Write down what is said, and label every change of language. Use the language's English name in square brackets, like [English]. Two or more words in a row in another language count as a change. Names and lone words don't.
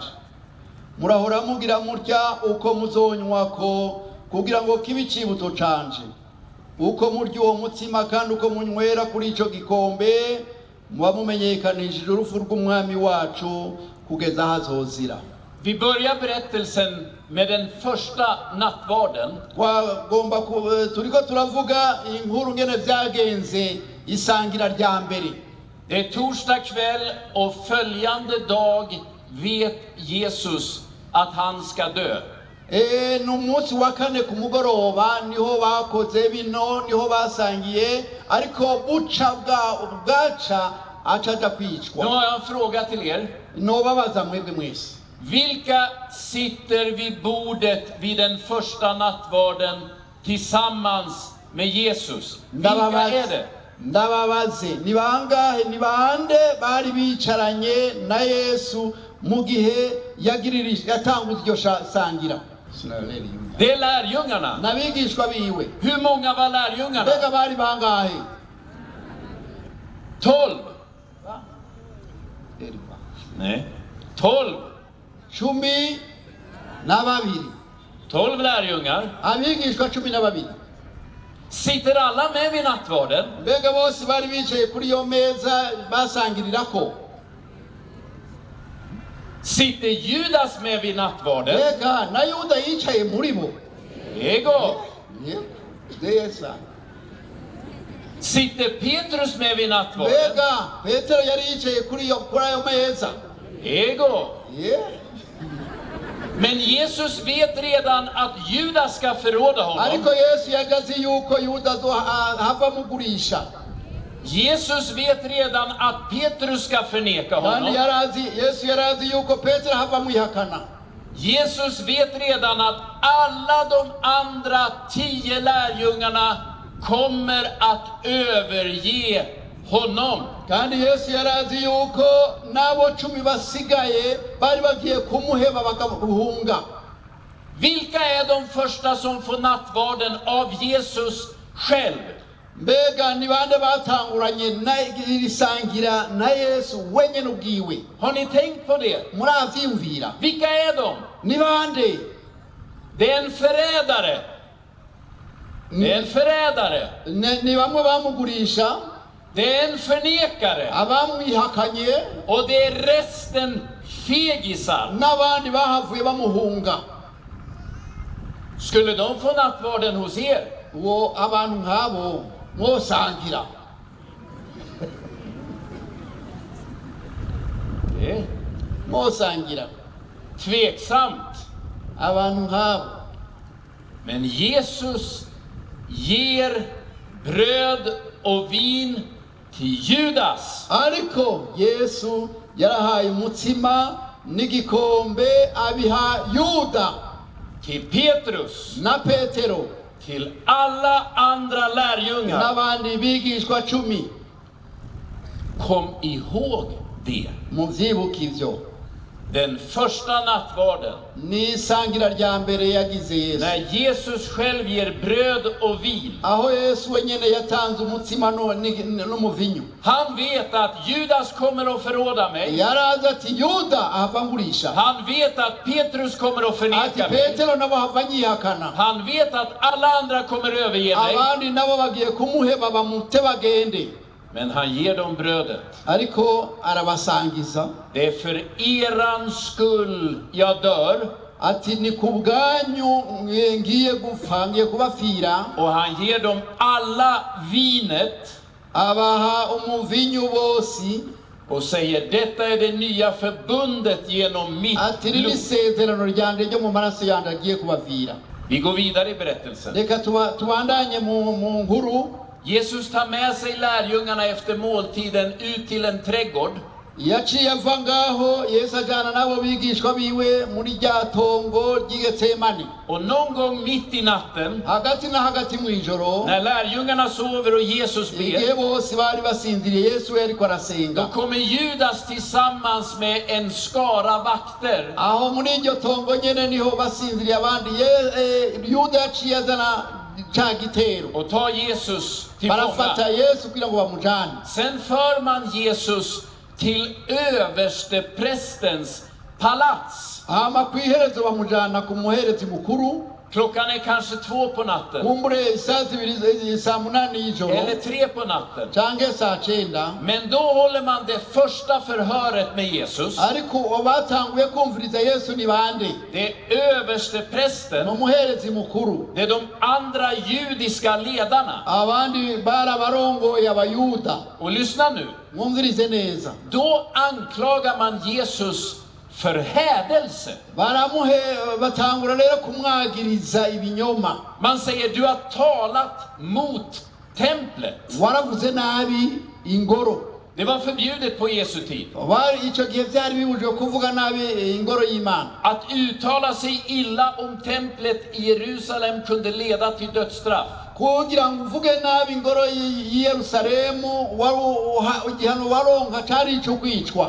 [Rundi] Murahora mugira mutya uko muzonywako kugira ngo kibe icibutso canje. Uko murya uwo mutsima kandi uko munywera kuri ico gikombe muba mumenyekanishije urupfu rw'umwami wacu kugeza hazozira. [Swedish] Vi börjar berättelsen med den första nattvarden. [Rundi] Turiko turavuga inkuru ngene vyagenze isangira rya mbere. [Swedish] Det är torsdag kväll och följande dag vet Jesus att han ska dö. [Rundi] N'umunsi wa kane ku mugoroba niho bakoze bino niho basangiye ariko buca bwaca acaja kwicwa. [Swedish] Nu har jag en fråga till er. [Rundi] Nobabaza mwebwe mwese. [Swedish] Vilka sitter vid bordet vid den första nattvarden tillsammans med Jesus? Vilka är det? [Rundi] Ndababaze ni bande bari bicaranye na Yesu mu gihe yatanguza iryo sangira. [Swedish] Det är lärjungarna. [Rundi] Nabigishwa biwe. [Swedish] Hur många var lärjungarna? [Rundi] Bega bari bangahe? 12. [Swedish] Nej. 12. [Rundi] n'ababiri [Swedish] 12 lärjungar. [Rundi] abigishwa 12 [Swedish] Sitter alla med vid nattvarden? [Rundi] mbega bose bari bicaye kuri iyo meza basangirirako? [Swedish] Sitter Judas med vid nattvarden? [Rundi] mbega na Yuda yicaye muri bo? Ego. [Swedish] det är sant. Sitter Petrus med vid nattvarden? [Rundi] mbega Petero yari yicaye kuri iyo meza? Ego. [English] Yeah. [Swedish] Men Jesus vet redan att Judas ska förråda honom. [Rundi] ariko Yesu yagazi yuko Yuda hava mugurisha. [Swedish] Jesus vet redan att Petrus ska förneka honom. [Rundi] Yesu yarazi yuko Petero hava mwihakana. [Swedish] Jesus vet redan att alla de andra 10 lärjungarna kommer att överge honom. [Rundi] kandi Yesu yarazi yuko nabo 10 basigaye bari bagiye kumuheba bakamuhunga. [Swedish] Vilka är de första som får nattvarden av Jesus själv? [Rundi] mbega ni bande batanguranye irisangira na Yesu wenyene ubwiwe? [Swedish] Har ni tänkt på det? [Rundi] muravyumvira? [Swedish] Vilka är de? [Rundi] ni bande? [Swedish] Det är en förrädare. Det är en förrädare. [Rundi] ni bamwe bamugurisha, [Swedish] Det är en förnekare. [Rundi] abamwihakanye, [Swedish] Och det är resten fegisar. [Rundi] n'abandi bahavuye bamuhunga. [Swedish] Skulle de få nattvarden hos er? [Rundi] uwo abantu nk'abo mwosangira? [Swedish] Det är [Rundi] mwosangira [Swedish] tveksamt. [Rundi] abantu nk'abo. [Swedish] Men Jesus ger bröd och vin till Judas. [Rundi] ariko Yesu yarahaye umutsima n'igikombe abiha Yuda [Swedish] Till Petrus. [Rundi] na Petero [Swedish] Till alla andra lärjungar. [Rundi] n'abandi bigishwa 10. [Swedish] Kom ihåg det. [Rundi] muvyibuke ivyo. [Swedish] Den första nattvarden. [Rundi] n'isangira rya mbere yagize Yesu, [Swedish] När Jesus själv ger bröd och vin. [Rundi] aho Yesu wenyene yatanze umutsima n'umuvinyu. [Swedish] Han vet att Judas kommer att förråda mig. [Rundi] yarazi ati Yuda ahava ngurisha, [Swedish] Han vet att Petrus kommer att [Rundi] ati [Swedish] förneka mig. [Rundi] Petero nabo ahava nyihakana, [Swedish] Han vet att alla andra kommer att överge mig. [Rundi] abandi nabo bagiye kumuheba bamute bagende. [Swedish] Men han ger dem brödet. [Rundi] ariko arabasangiza [Swedish] Det är för eran skull jag dör. [Rundi] ati ni ku bwanyu ngiye gupfa, ngiye kubafira. [Swedish] Och han ger dem alla vinet. abaha umuvinyu bose, Och säger, detta är det nya förbundet genom mitt [Rundi] ati riri [Swedish] blod. [Rundi] isezerano ryanje ryo mu maraso yanje agiye kubavira. [Swedish] Vi går vidare i berättelsen. [Rundi] reka tubandanye mu nkuru. [Swedish] Jesus tar med sig lärjungarna efter måltiden ut till en trädgård. [Rundi] yaciye ava ngaho Yesu ajana nabo bigishwa biwe muri rya tongo ry'Getsemani. [Swedish] Och någon gång mitt i natten, [Rundi] hagati na hagati mw'ijoro, [Swedish] när lärjungarna sover och Jesus [Rundi] igihe [Swedish] ber, [Rundi] bose bari basinziriye Yesu yariko [Swedish] då [Rundi] arasenga. [Swedish] kommer Judas tillsammans med en skara vakter. [Rundi] aho muri iryo tongo nyene niho basinziriye abandi. Yuda yaciye azana ca gitero, [Swedish] Och tar Jesus till fånga. [Rundi] barafata Yesu kugira ngo bamujane. [Swedish] Sen för man Jesus till översteprästens palats. [Rundi] hama kw'iherezo bamujana ku muherezi mukuru. [Swedish] Klockan är kanske 2 på natten. [Rundi] kumbure saa zibiri, saa munani y'ijoro [Swedish] Eller 3 på natten. [Rundi] canke saa 9. [Swedish] Men då håller man det första förhöret med Jesus. [Rundi] ariko batanguye kumviriza Yesu ni bande? [Swedish] Det är översteprästen. [Rundi] n'umuherezi mukuru. [Swedish] Det är de andra judiska ledarna. [Rundi] abandi barabarongoye abayuda. [Swedish] Och lyssna nu. [Rundi] mwumvirize neza. [Swedish] Då anklagar man Jesus för hädelse. [Rundi] batangura rero kumwagiriza ibinyoma. [Swedish] Man säger, du har talat mot templet. [Rundi] waravuze nabi ingoro. [Swedish] Det var förbjudet på Jesu tid. [Rundi] ico gihe vyari bibujijwe kuvuga nabi ingoro y'Imana. [Swedish] Att uttala sig illa om templet i Jerusalem kunde leda till dödsstraff. [Rundi] kugira ngo uvuge nabi ingoro i Yerusalemu igihano waronka cyari ico kwicwa.